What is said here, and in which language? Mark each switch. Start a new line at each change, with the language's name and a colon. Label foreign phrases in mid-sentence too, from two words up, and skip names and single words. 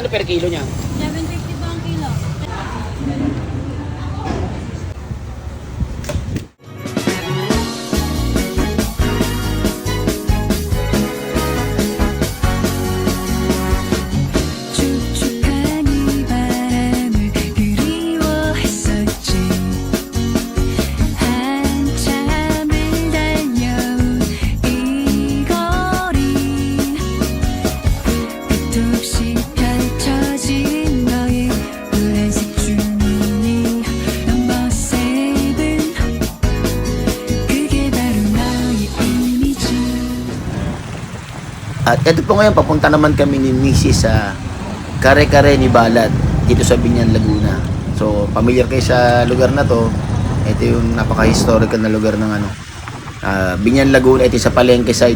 Filipino: Magkano per kilo niya? 750 po ang kilo.
Korean: 축축한 이 바람을 그리워했었지 한참을 달려온 이 거리 끝도 없이 펼쳐진 너의 노란색 주문이 넘버 세븐 그게 바로 너의 이미지.
Filipino: At ito po ngayon, papunta naman kami ni Mrs. sa Kare-Kare ni Balat dito sa Biñan, Laguna. So, familiar kayo sa lugar na to. Ito yung napaka-historical na lugar ng Biñan, Laguna. Ito sa Palengke side.